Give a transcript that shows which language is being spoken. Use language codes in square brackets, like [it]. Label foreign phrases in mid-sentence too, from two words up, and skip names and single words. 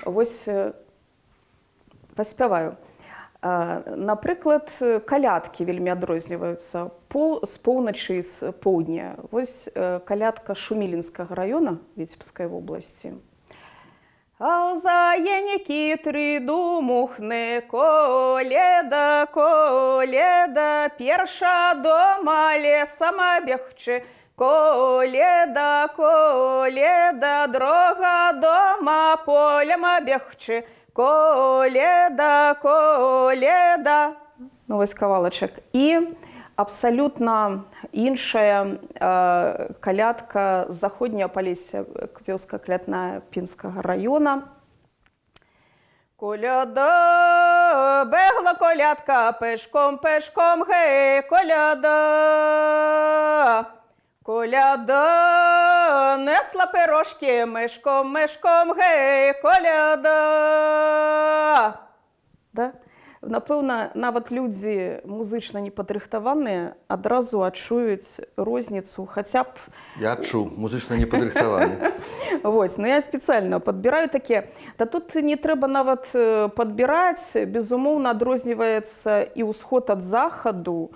[be] Вось паспяваю. Напрыклад, калядкі вельмі адрозніваюцца з поўначы і з поўдня. Вось калядка Шумілінскага раёна Віцебскай вобласці. А ў заєнікі три думухне, коледа, коледа, перша дома лесом бегче, коледа, коледа, друга дома полем бегче, коледа, коледа. Ну, вось кавалачак. І абсалютна іншая калядка з заходняга Палесся, вёска Клятная Пінскага раёна. Коляда, бегла колядка пешком, пешком, гей, коляда. Коляда, несла пирожки мишком, мишком, гей, коляда. Да? Напэўна, нават людзі музычна непадрыхтаваныя адразу адчуюць розніцу, хаця б... Я адчуў, музычна непадрыхтаваны. Вось, ну я спецыяльна падбіраю такія. Да тут не трэба нават падбіраць, безумоўна, адрозніваецца і ўсход ад захаду.